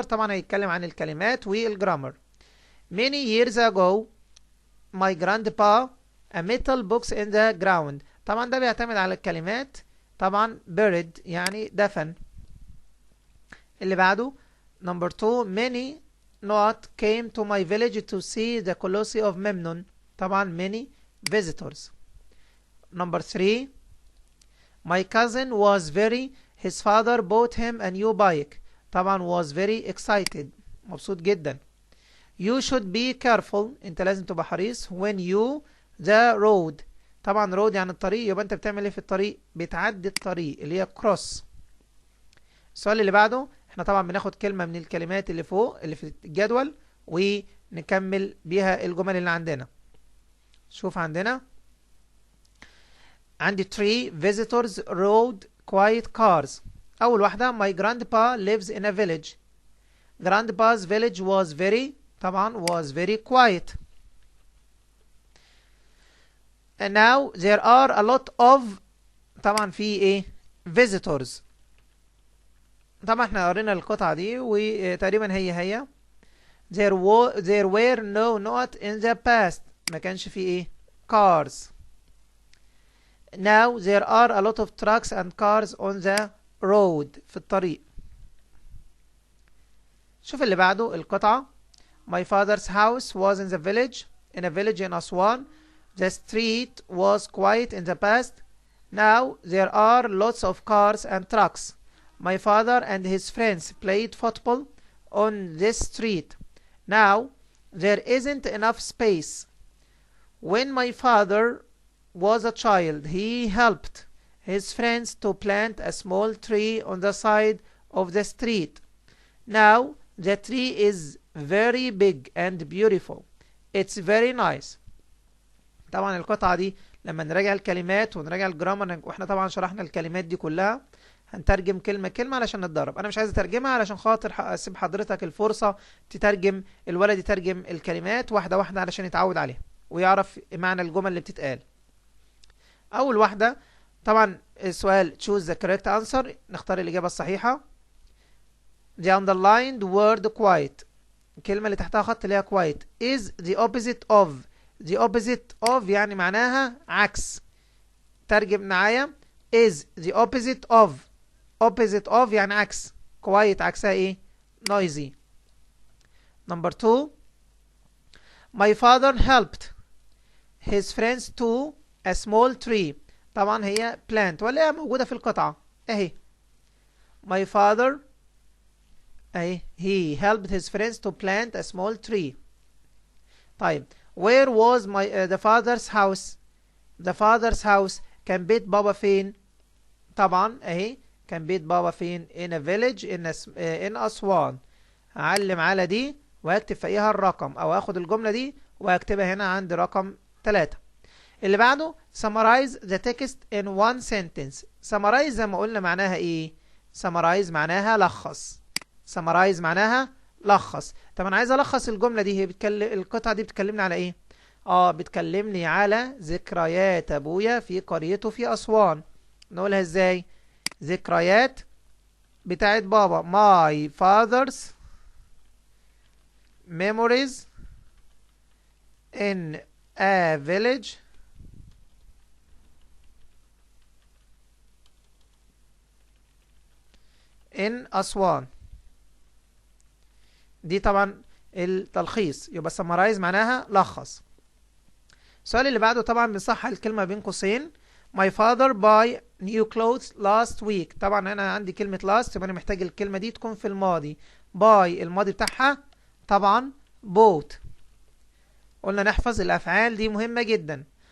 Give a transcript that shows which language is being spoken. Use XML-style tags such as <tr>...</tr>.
<ar>طبعا هيتكلم عن الكلمات والجرامر.</ar> <en>many years ago my grandpa a metal box in the ground.</en> <ar>طبعا ده بيعتمد على الكلمات. طبعا buried يعني دفن. اللي بعده</ar> <en>number 2 many not came to my village to see the Colossi of Memnon.</en> <ar>طبعا</ar> <en>many visitors. number 3 my cousin was very his father bought him a new bike. طبعا was very excited</en> <ar>مبسوط جدا.</ar> <en>you should be careful</en> <ar>انت لازم تبقى حريص</ar> <en>when you the road.</en> <ar>طبعا road يعني الطريق، يبقى انت بتعمل ايه في الطريق؟ بتعدي الطريق اللي هي cross. السؤال اللي بعده احنا طبعا بناخد كلمة من الكلمات اللي فوق اللي في الجدول ونكمل بيها الجمل اللي عندنا. شوف عندنا عندي</ar> <en>3 visitors rode quiet cars.</en> <ar>أول واحدة</ar> <en>my grandpa lives in a village. grandpa's village was very</en> <ar>طبعا</ar> <en>was very quiet. and now there are a lot of</en> <ar>طبعا في ايه</ar> <en>visitors.</en> <ar>طبعا احنا قرينا القطعة دي وتقريبا هي</ar> <en>there were no not in the past.</en> <ar>ما كانش في ايه cars.</ar> <en>now there are a lot of trucks and cars on the road</en> <ar>في الطريق. شوف اللي بعده القطعة</ar> <en>my father's house was in the village in a village in Aswan. the street was quiet in the past. now there are lots of cars and trucks. my father and his friends played football on this street. now there isn't enough space. when my father was a child he helped his friends to plant a small tree on the side of the street. now the tree is very big and beautiful. it's very nice.</en> <ar>طبعا القطعة دي لما نراجع الكلمات ونراجع الجرامر واحنا طبعا شرحنا الكلمات دي كلها هنترجم كلمة كلمة علشان نتدرب. انا مش عايز اترجمها علشان خاطر اسيب حضرتك الفرصة تترجم، الولد يترجم الكلمات واحدة واحدة علشان يتعود عليها ويعرف معنى الجمل اللي بتتقال. اول واحدة طبعا السؤال</ar> <en>choose the correct answer.</en> <ar>نختار الإجابة الصحيحة.</ar> <en>the underlined word quiet</en> <ar>الكلمة اللي تحتها خط اللي هي</ar> <en>quiet is the opposite of. the opposite of</en> <ar>يعني معناها عكس. ترجم معايا</ar> <en>is the opposite of. opposite of</en> <ar>يعني عكس. quiet عكسها ايه؟ noisy.</ar> <en>number 2 my father helped his friends to a small tree.</en> <ar>طبعا هي plant ولا هي موجودة في القطعة اهي.</ar> <en>my father اهي he helped his friends to plant a small tree. طيب where was the father's house. the father's house</en> <ar>كان بيت بابا فين؟ طبعا اهي كان بيت بابا فين؟ in a village in أسوان. هعلم على دي وهكتب فوقيها الرقم او اخد الجملة دي وهكتبها هنا عند رقم 3. اللي بعده</ar> <en>summarize the text in one sentence.</en> <ar>summarize زي ما قلنا معناها ايه؟ summarize معناها لخص. summarize معناها لخص. طب انا عايز الخص الجملة دي، هي القطعة دي بتكلمني على ايه؟ بتكلمني على ذكريات ابويا في قريته في اسوان. نقولها ازاي؟ ذكريات بتاعت بابا</ar> <en>my father's memories in a village in Aswan.</en> <ar>دي طبعا التلخيص، يبقى summarize معناها لخص. السؤال اللي بعده طبعا بنصحح الكلمة بين قوسين.</ar> <en>My father buy new clothes last week.</en> <ar>طبعا انا عندي كلمة last، يبقى انا محتاج الكلمة دي تكون في الماضي. buy الماضي بتاعها طبعا bought. قلنا نحفظ الافعال دي مهمة جدا.</ar>